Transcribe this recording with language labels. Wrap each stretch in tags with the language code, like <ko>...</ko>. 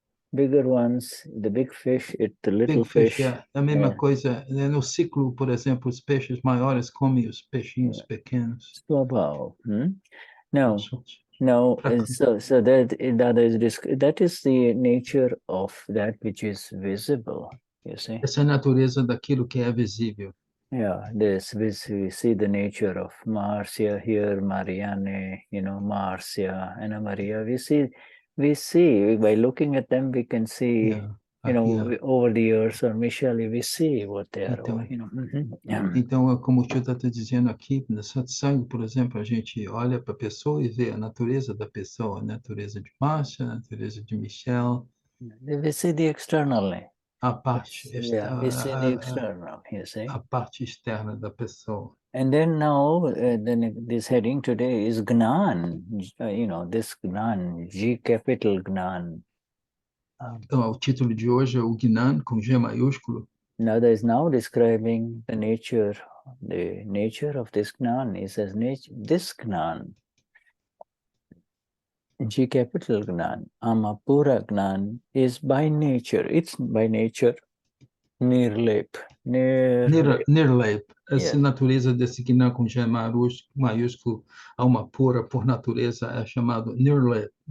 <en>Bigger ones, the big fish, the little fish.</en> <pt>É a mesma coisa, né, no ciclo, por exemplo, os peixes maiores comem os peixinhos pequenos.</pt> <sa>Swabhav.</sa> <en>No, so that is the nature of that which is visible, you see.</en> <pt>Essa é a natureza daquilo que é visível.</pt> <en>Yeah, we see the nature of Marcia here, Marianne, you know, Marcia and Maria. We see by looking at them, we can see, you know, over the years, or Michelle, we see what they are, you know.</en> <pt>Então, como o tio está dizendo aqui, no satsang, por exemplo, a gente olha para a pessoa e vê a natureza da pessoa, a natureza de Marcia, a natureza de Michelle.</pt> <en>We see the external.</en> <pt>A parte</pt> <en>external, you see.</en> <pt>A parte externa da pessoa.</pt> <en>And then now, this heading today is Gnan. You know, this Gnan, G capital Gnan.</en> <pt>Então, o título de hoje é o Gnan com G maiúsculo.</pt> <en>Now, there is now describing the nature of this Gnan. It says this Gnan, G capital Gnan, Amapura Gnan, is by nature. It's by nature NIRLEYP. NIRLEYP.</en> <pt>Essa natureza desse Gnan com G maiúsculo, alma pura por natureza, é chamado NIRLEYP.</pt>